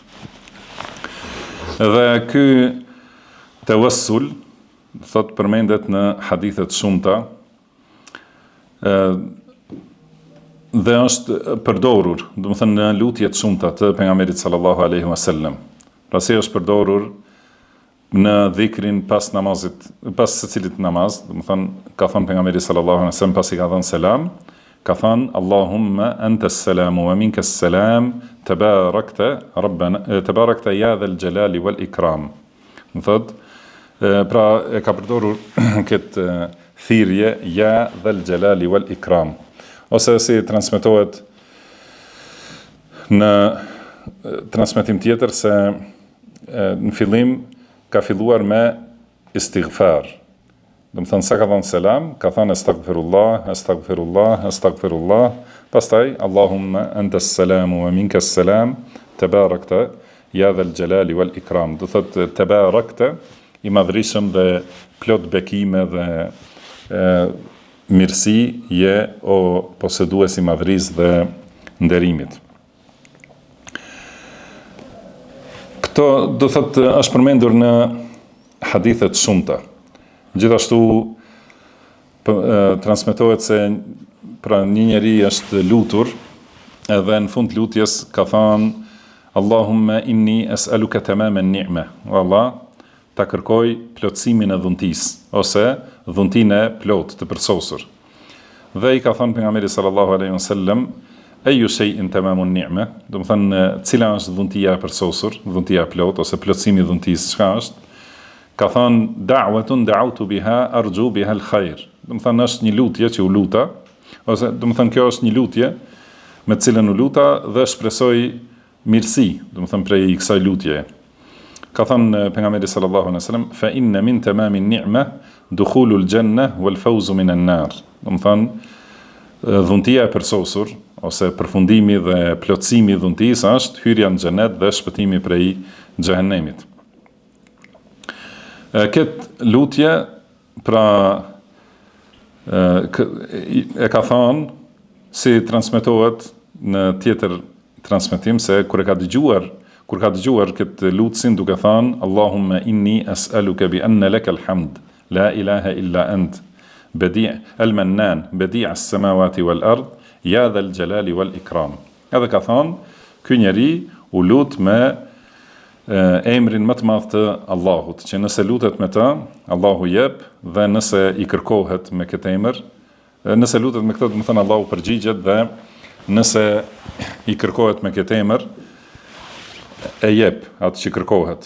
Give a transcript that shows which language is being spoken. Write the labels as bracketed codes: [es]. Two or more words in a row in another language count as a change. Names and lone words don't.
[sq] Dhe ky tawassul, thot përmendet në hadithet shumëta, dhe është përdorur, do të thënë në lutjet shumëta të pejgamberit [ar] صلى الله عليه وسلم. [sq] Pra si është përdorur në dhikrin pas namazit, pas secilit namaz, do të thënë ka thënë pejgamberi [ar] صلى الله عليه وسلم [sq] pasi ka thënë selam, ka thënë [ar] اللهم أنت السلام ومنك السلام تباركت يا ذا الجلال والإكرام. [sq] Do thotë, pra e ka përdorur këtë thirrje [ar] يا ذا الجلال والإكرام, [sq] ose si transmetohet në transmetim tjetër se në fillim ka filluar me istighfar. Do të thënë sa ka thënë selam, ka thënë [ar] أستغفر الله أستغفر الله أستغفر الله, pastaj اللهم أنت السلام ومنك السلام تباركت يا ذا الجلال والإكرام. [sq] Do thotë tabarakta, i madhrishëm dhe plot bekime dhe mirësi je o posedues i madhrisë dhe nderimit. Këto do thotë është përmendur në hadithet shumëta. Gjithashtu transmetohet se pra një njeri është lutur edhe në fund lutjes ka thënë [ar] اللهم إني أسألك تمام النعمة. [sq] O Allah, ta kërkoj plotësimin e dhuntis, ose dhuntin e plot të përsosur. Dhe i ka thënë pejgamberi [ar] صلى الله عليه وسلم أي شيء تمام النعمة, [sq] do të thënë cila është dhuntia e përsosur, dhuntia e plot ose plotësimi i dhuntisë, çka është? Ka thënë [ar] دعوة دعوت بها أرجو بها الخير. [sq] Do të thënë është një lutje që u luta, ose do të thënë kjo është një lutje me të cilën u luta dhe shpresoj mirësi, do të thënë prej kësaj lutjeje. Ka thënë pejgamberi [ar] صلى الله عليه وسلم فإن من تمام النعمة دخول الجنة والفوز من النار. [sq] Do të thënë dhuntia e përsosur ose përfundimi dhe plotësimi i dhuntisë është hyrja në xhenet dhe shpëtimi prej xhehenemit. Këtë lutje pra e ka thënë si transmetohet në tjetër transmetim se kur ka dëgjuar këtë lutsin duke thënë [ar] اللهم إني أسألك بأن لك الحمد لا إله إلا أنت بديع المنان بديع السماوات والأرض يا ذا الجلال والإكرام. [sq] Edhe ka thënë ky njeri u lut me emrin më të madh të Allahut, që nëse lutet me të, Allahu jep, dhe nëse i kërkohet me këtë emër, nëse lutet me këtë, do të thënë Allahu përgjigjet, dhe nëse i kërkohet me këtë emër, e jep atë që kërkohet.